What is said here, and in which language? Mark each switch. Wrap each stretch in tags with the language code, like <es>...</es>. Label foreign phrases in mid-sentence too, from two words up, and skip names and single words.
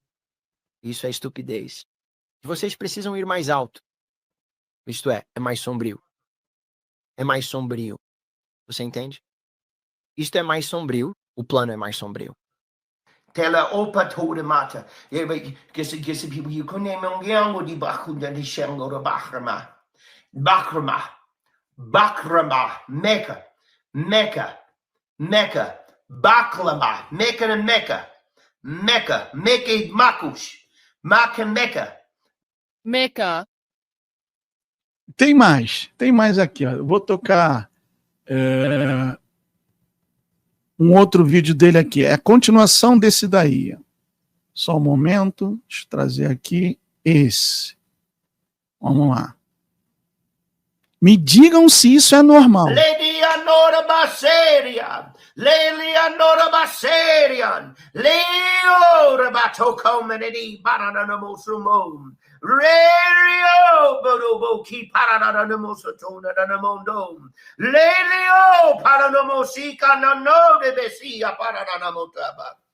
<pt>Isso é estupidez. Vocês precisam ir mais alto. Isto é mais sombrio. É mais sombrio. Você entende? Isto é mais sombrio. O plano é mais sombrio. Tela opa toda mata. Que people you couldn't name on yango di bakunda di shango da bakrama. Bakrama. Mecca. Baklama. Mecca and Mecca. Mecca Makush. Maka Mecca. Meca. Tem mais aqui. Ó. Eu vou tocar um outro vídeo dele aqui. É a continuação desse daí. Só um momento. Deixa eu trazer aqui esse. Vamos lá. Me digam se isso é normal. Lady Anora Baserian. Leonora Baserian. Leo Bato Comedy Baranamosumum. Radio Bodobo Ki Paranamosotona Namondom. Lelio Paranamosica Nano de Bessia Paranamotaba.</pt>